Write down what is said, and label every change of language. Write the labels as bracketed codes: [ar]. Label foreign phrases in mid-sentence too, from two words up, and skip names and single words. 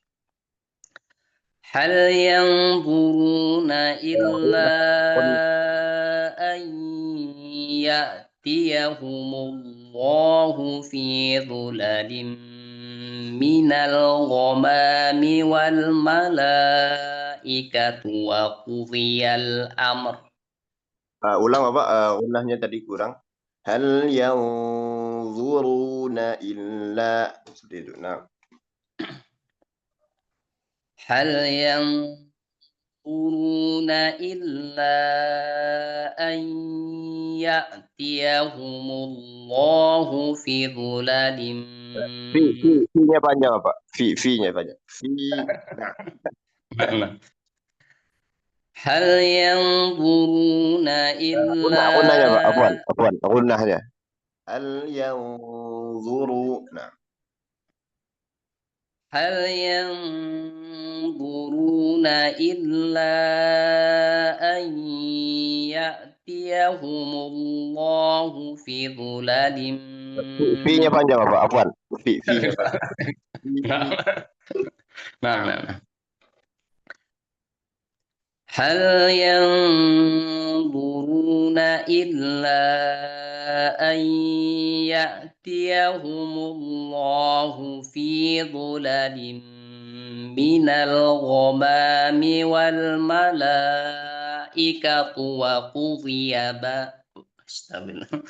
[ar] هل ينظرون إلا أن يأتيهم الله في ظلل من الغمام والملائكة وقضي الأمر. [id] ulang Bapak, gunnahnya tadi kurang. [ar] هل ينظرون إلا [id] seperti itu. Nah, [ar] هل ينظرون إلا أن يأتيهم الله في ظلل [id] fi-nya panjang Bapak. Fi-nya panjang. Nah, [ar] هل ينظرون [id] gunnahnya Pak. [ar] إلا [id] Afwan, gunnahnya. [ar] هل ينظر. [id] Nah, [ar] هل ينظرون إلا أن يأتيهم الله في ظلل [id] fi-nya panjang Bapak. Afwan. Fi-nya Pak. [ar] نعم نعم نعم. هل ينظرون إلا أن يأتيهم الله في ظلل من الغمام والملائكة وقضي أستغفر الله.